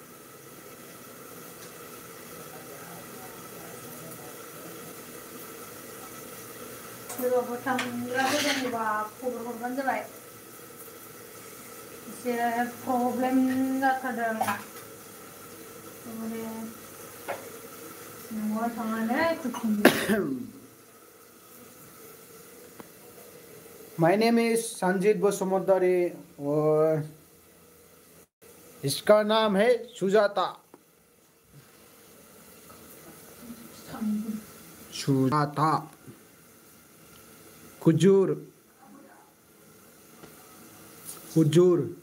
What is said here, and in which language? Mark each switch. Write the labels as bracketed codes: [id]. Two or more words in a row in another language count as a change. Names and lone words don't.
[brx] सोरबाफोर थांग्राफोर दङबा खबर हरबानो जाबाय। एसे प्रब्लेम जाथारदों आंना। माने न'आव थांनानै फैफिननो। [en] My name is [hi] संजीत बसुमतारी और इसका नाम है सुजाता। सुजाता हुजूर हुजूर।